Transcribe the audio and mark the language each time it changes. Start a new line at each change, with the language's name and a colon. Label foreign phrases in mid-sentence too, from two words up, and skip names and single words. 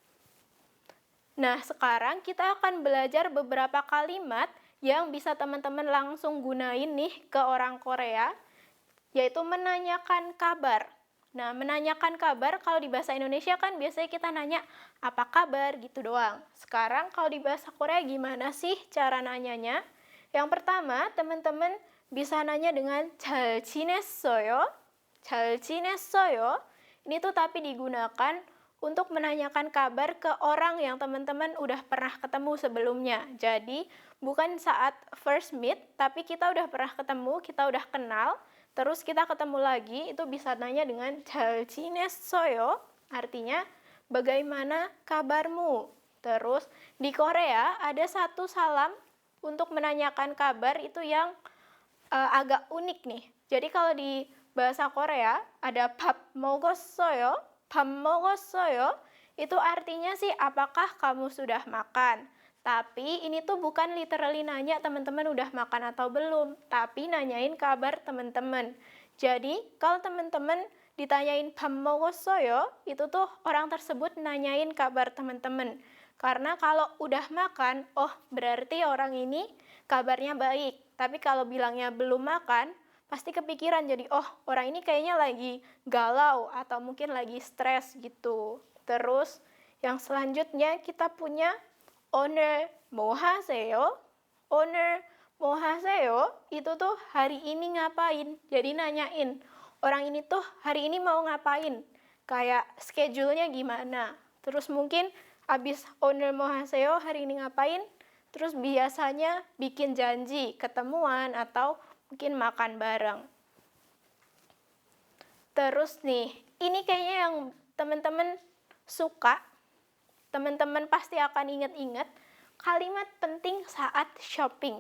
Indonesian: Nah, sekarang kita akan belajar beberapa kalimat yang bisa teman-teman langsung gunain nih ke orang Korea, yaitu menanyakan kabar. Nah, menanyakan kabar kalau di bahasa Indonesia kan biasanya kita nanya apa kabar gitu doang. Sekarang kalau di bahasa Korea gimana sih cara nanyanya? Yang pertama, teman-teman bisa nanya dengan
Korean: 잘 지냈어요? 잘 지냈어요?
Indonesian: Ini tuh tapi digunakan untuk menanyakan kabar ke orang yang teman-teman udah pernah ketemu sebelumnya. Jadi, bukan saat
English: first meet,
Indonesian: tapi kita udah pernah ketemu, kita udah kenal, terus kita ketemu lagi, itu bisa nanya dengan
Korean: 잘 지냈어요?
Indonesian: Artinya, bagaimana kabarmu? Terus, di Korea ada satu salam untuk menanyakan kabar itu yang agak unik nih. Jadi kalau di bahasa Korea ada
Korean: 밥 먹었어요? 밥 먹었어요?
Indonesian: Itu artinya sih apakah kamu sudah makan? Tapi ini tuh bukan literally nanya teman-teman udah makan atau belum, tapi nanyain kabar teman-teman. Jadi, kalau teman-teman ditanyain
Korean: 밥 먹었어요,
Indonesian: itu tuh orang tersebut nanyain kabar teman-teman. Karena kalau udah makan, oh berarti orang ini kabarnya baik. Tapi kalau bilangnya belum makan, pasti kepikiran jadi, oh orang ini kayaknya lagi galau atau mungkin lagi stres gitu. Terus, yang selanjutnya kita punya
Korean: 오늘 뭐 하세요? 오늘 뭐 하세요?
Indonesian: Itu tuh hari ini ngapain? Jadi nanyain, orang ini tuh hari ini mau ngapain? Kayak schedule-nya gimana? Terus mungkin abis
Korean: 오늘 뭐 하세요?
Indonesian: Hari ini ngapain? Terus biasanya bikin janji, ketemuan, atau mungkin makan bareng. Terus nih, ini kayaknya yang teman-teman suka, teman-teman pasti akan ingat-ingat kalimat penting saat shopping.